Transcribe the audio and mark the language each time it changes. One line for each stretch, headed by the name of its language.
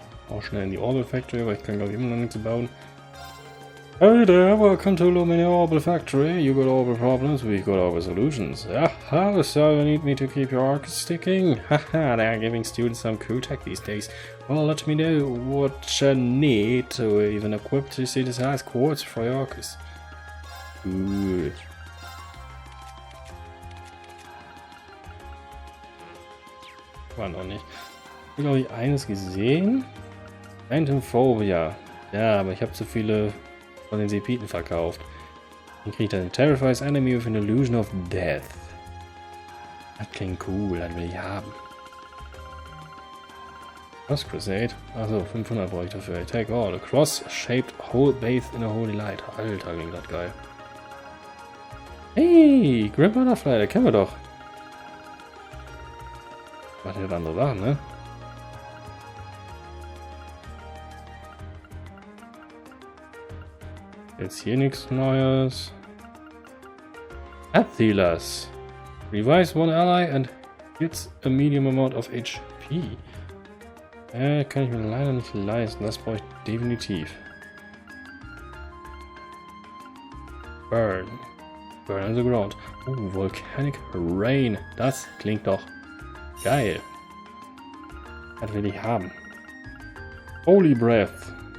German: Auch schnell in die Orbital Factory, weil ich kann glaube ich immer noch nichts bauen.
English: Hey there, welcome to Lumina Orbital Factory. You got orbital problems, we got orbital solutions. Aha, so you need me to keep your arc sticking? Haha, they are giving students some cool tech these days. Well, let me know what you need to even equip to synthesize quartz for your arcs. Cool.
German: War noch nicht. Ich habe glaube ich eines gesehen. Phobia. Ja, aber ich habe zu viele von den Sepiten verkauft. Dann kriegt er den
English: Terrifies Enemy with an Illusion of Death.
German: Das klingt cool, das will ich haben. Cross Crusade. Achso, 500 brauche ich dafür.
English: Take all. A cross-shaped hole bathed in a holy light.
German: Alter, klingt das geil. Hey, Grim Butterfly, den kennen wir doch. Was hat andere Sachen, ne? Jetzt hier nichts Neues.
English: Healers. Revives one ally and gets a medium amount of HP.
German: Kann ich mir leider nicht leisten. Das brauche ich definitiv.
English: Burn. Burn on the ground. Volcanic Rain.
German: Das klingt doch geil. Das will ich haben. Holy Breath.